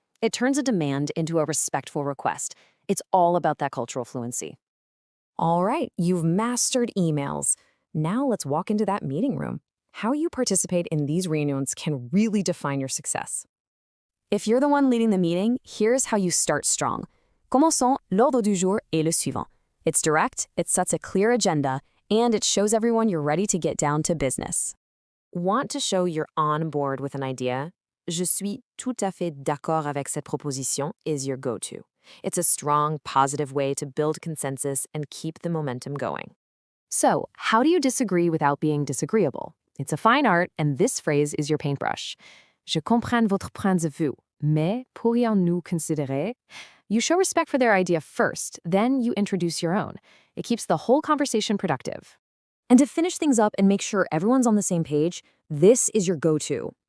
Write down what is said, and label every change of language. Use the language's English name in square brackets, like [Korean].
[English] It turns a demand into a respectful request. It's all about that cultural fluency. All right, you've mastered emails. Now let's walk into that meeting room. How you participate in these reunions can really define your success. If you're the one leading the meeting, here's how you start strong. [French] Commençons, l'ordre du jour est le suivant. [English] It's direct, it sets a clear agenda, and it shows everyone you're ready to get down to business. Want to show you're on board with an idea? [French] Je suis tout à fait d'accord avec cette proposition [English] is your go-to. It's a strong, positive way to build consensus and keep the momentum going. So, how do you disagree without being disagreeable? It's a fine art, and this phrase is your paintbrush. [French] Je comprends votre point de vue, mais pourrions-nous considérer? [English] You show respect for their idea first, then you introduce your own. It keeps the whole conversation productive. And to finish things up and make sure everyone's on the same page, this is your go-to.